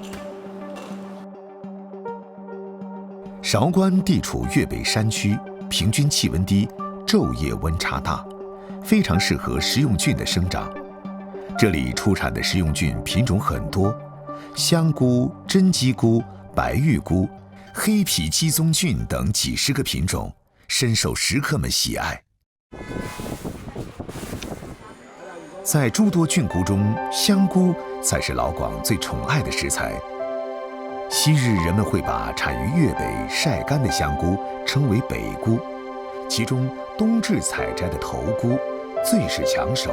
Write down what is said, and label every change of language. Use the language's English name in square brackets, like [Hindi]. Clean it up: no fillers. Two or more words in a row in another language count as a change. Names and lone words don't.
[Chinese] 韶關地處粵北山區，平均氣溫低，晝夜溫差大，非常適合食用菌的生長。這裡出產的食用菌品種很多，香菇、真雞菇、白玉菇、黑皮雞樅菌等幾10個品種。深受食客们喜爱。在诸多菌菇中，香菇才是老广最宠爱的食材。昔日人们会把产于粤北晒干的香菇称为北菇，其中冬至采摘的头菇最是抢手。